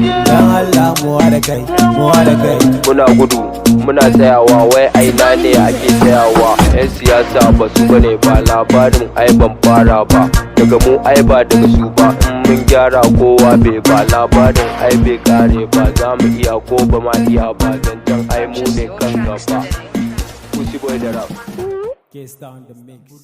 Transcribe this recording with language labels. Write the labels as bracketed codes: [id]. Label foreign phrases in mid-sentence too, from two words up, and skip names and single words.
[ha] Dan Allah kowa da kai, kowa da kai. Muna gudu, muna tsayawa, wai a ina ne ake tsayawa? Yan siyasa ba su bane ba, labarin ai ban fara ba. Daga mu ai ba daga su ba, in mun gyara kowa bai ba. Labarin ai bai kare ba, za mu iya ko ba ma iya ba. Zancen ai mu ne kan gaba. Pussy Boy da Rap. K-Star [en] on the mix.